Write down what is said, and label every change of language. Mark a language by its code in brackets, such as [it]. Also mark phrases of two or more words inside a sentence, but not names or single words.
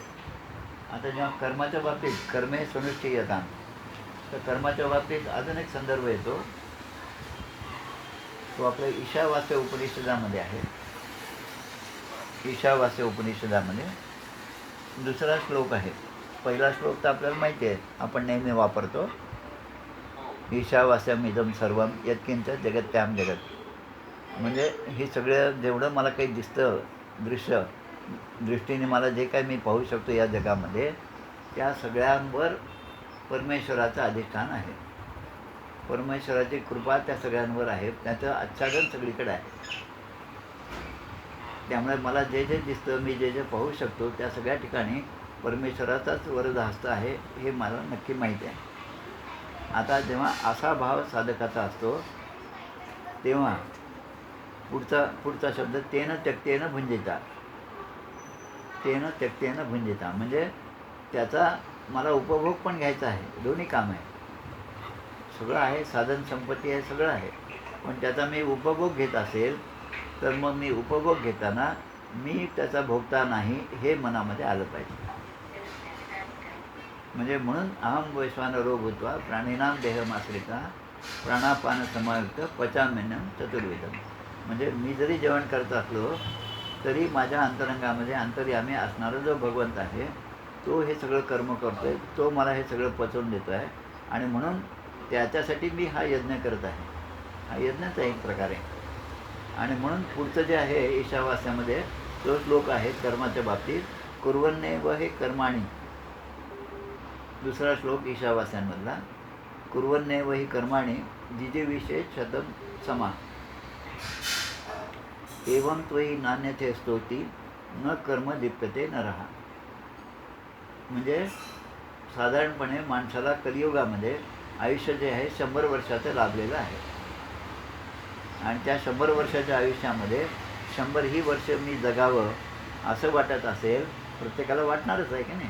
[mr] आता जेव्हा कर्माच्या बाबतीत [sa] कर्मे सुनिश्चयताम, [mr] तर कर्माच्या बाबतीत अजून एक संदर्भ येतो. तो आपल्या ईशावास्य उपनिषदामध्ये आहे. ईशावास्य उपनिषदामध्ये दुसरा श्लोक आहे. पहिला श्लोक तर आपल्याला माहिती आहे, आपण नेहमी वापरतो. [sa] ईशावास्यमिदं सर्वं यत्किंच जगत्याम जगत. [mr] म्हणजे हे सगळं जेवढं मला काही दिसतं, दृष्टीने मला जे काही मी पाहू शकतो या जगामध्ये, त्या सगळ्यांवर परमेश्वराचं अधिष्ठान आहे. परमेश्वराची कृपा त्या सगळ्यांवर आहे. त्याचं आच्छादन सगळीकडे आहे. त्यामुळे मला जे जे दिसतं, मी जे जे पाहू शकतो त्या सगळ्या ठिकाणी परमेश्वराचाच वरद हस्त आहे हे मला नक्की माहीत आहे. आता जेव्हा असा भाव साधकाचा असतो तेव्हा पुढचा शब्द [sa] तेन त्यक्तेन भुंजिता. तेन त्यक्तेन भुंजिता [mr] म्हणजे त्याचा मला उपभोग पण घ्यायचा आहे. दोन्ही काम आहे, सगळं आहे, साधन संपत्ती आहे, सगळं आहे. पण त्याचा मी उपभोग घेत असेल तर मग मी उपभोग घेताना मी त्याचा भोगता नाही हे मनामध्ये आलं पाहिजे. म्हणजे म्हणून [sa] अहम वैश्वानरो भूत्वा प्राणीनाम देहमाश्रिता प्राणापान समायुक्त पचाम्यन्नम चतुर्विधम. [mr] म्हणजे मी जरी जेवण करत असलो तरी माझ्या अंतरंगामध्ये अंतर्यामी असणारा जो भगवंत आहे तो हे सगळं कर्म करतो आहे, तो मला हे सगळं पचवून देतो आहे. आणि म्हणून त्याच्यासाठी मी हा यज्ञ करत आहे. हा यज्ञाचा एक प्रकार आहे. आणि म्हणून पुढचं जे आहे ईशावास्यामध्ये तो श्लोक आहे कर्माच्या बाबतीत, [sa] कुर्वन्ने व हे कर्माणी. [mr] दुसरा श्लोक ईशावास्यांमधला, [sa] कुर्वन्ने व ही कर्माणी जिजीविषे शतम समा एवं त्वयी नान्यथे स्तोती न कर्म लिप्यते नरहा. [mr] म्हणजे साधारणपणे माणसाला कलियुगामध्ये आयुष्य जे आहे 100 वर्षाचं लाभलेलं आहे. आणि त्या 100 वर्षाच्या आयुष्यामध्ये 100 ही वर्ष मी जगावं असं वाटत असेल, प्रत्येकाला वाटणारच आहे की नाही.